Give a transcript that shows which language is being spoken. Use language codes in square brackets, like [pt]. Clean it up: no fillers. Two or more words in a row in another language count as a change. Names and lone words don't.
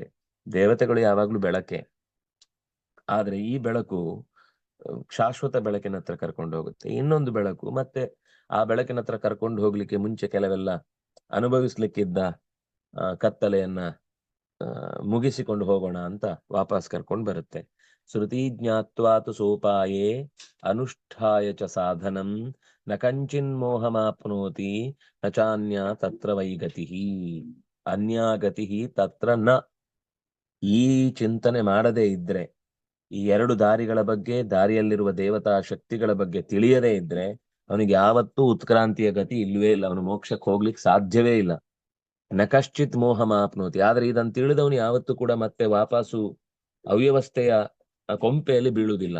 [kn] ದೇವತೆಗಳು ಯಾವಾಗ್ಲೂ ಬೆಳಕೆ, ಆದ್ರೆ ಈ ಬೆಳಕು ಶಾಶ್ವತ ಬೆಳಕಿನ ಹತ್ರ ಕರ್ಕೊಂಡು ಹೋಗುತ್ತೆ. ಇನ್ನೊಂದು ಬೆಳಕು ಮತ್ತೆ ಆ ಬೆಳಕಿನ ಹತ್ರ ಕರ್ಕೊಂಡು ಹೋಗ್ಲಿಕ್ಕೆ ಮುಂಚೆ ಕೆಲವೆಲ್ಲ ಅನುಭವಿಸ್ಲಿಕ್ಕಿದ್ದ ಕತ್ತಲೆಯನ್ನ ಮುಗಿಸಿಕೊಂಡು ಹೋಗೋಣ ಅಂತ ವಾಪಸ್ ಕರ್ಕೊಂಡು ಬರುತ್ತೆ. [sa] ಶ್ರುತಿ ಜ್ಞಾತ್ವಾತು ಸೋಪಾಯೇ ಅನುಷ್ಠಾಯ ಚ ಸಾಧನಂ ನ ಕಂಚಿನ್ ಮೋಹಮಾಪ್ನೋತಿ ನ ಚಾನ್ಯ ತತ್ರ ವೈಗತಿ ಅನ್ಯಾಗತಿ ತತ್ರ ನ. [kn] ಈ ಚಿಂತನೆ ಮಾಡದೇ ಇದ್ರೆ, ಈ ಎರಡು ದಾರಿಗಳ ಬಗ್ಗೆ, ದಾರಿಯಲ್ಲಿರುವ ದೇವತಾ ಶಕ್ತಿಗಳ ಬಗ್ಗೆ ತಿಳಿಯದೇ ಇದ್ರೆ ಅವನಿಗೆ ಯಾವತ್ತೂ ಉತ್ಕ್ರಾಂತಿಯ ಗತಿ ಇಲ್ವೇ ಇಲ್ಲ, ಅವನು ಮೋಕ್ಷಕ್ಕೆ ಹೋಗ್ಲಿಕ್ಕೆ ಸಾಧ್ಯವೇ ಇಲ್ಲ. [sa] ನ ಕಶ್ಚಿತ್ ಮೋಹಮಾಪ್ನೋತಿ, [kn] ಆದ್ರೆ ಇದನ್ನು ತಿಳಿದವನು ಯಾವತ್ತೂ ಕೂಡ ಮತ್ತೆ ವಾಪಸ್ಸು ಅವ್ಯವಸ್ಥೆಯ ಕೊಂಪೆಯಲ್ಲಿ ಬೀಳುವುದಿಲ್ಲ.